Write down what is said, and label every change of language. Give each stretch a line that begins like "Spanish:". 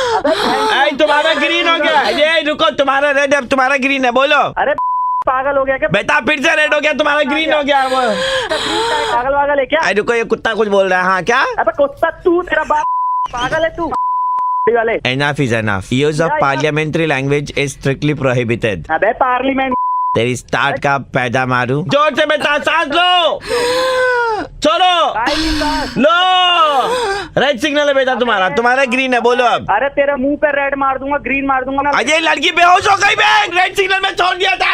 Hindi: तुम्हारा ग्रीन हो गया। ये रुको, तुम्हारा रेड है, तुम्हारा ग्रीन है, बोलो। अरे पागल हो गया क्या? बेटा फिर से रेड हो गया, तुम्हारा ग्रीन हो गया। वो पागल वागल है क्या? अरे रुको, ये कुत्ता कुछ बोल रहा है। हाँ क्या? अबे कुत्ता तू, तेरा बाप पागल है तू वाले।
English: Enough is enough. Use of parliamentary language is strictly prohibited.
Hindi: अबे पार्लियामेंट तेरी स्टार्ट का पैदा मारू। जोर से बेटा सांस लो, छोड़ो, लो। रेड सिग्नल है बेटा तुम्हारा, तुम्हारा ग्रीन है, बोलो अब। अरे तेरे मुंह पे रेड मार दूंगा, ग्रीन मार दूंगा ना। अजय लड़की बेहोश हो गई बे, रेड सिग्नल में छोड़ दिया था।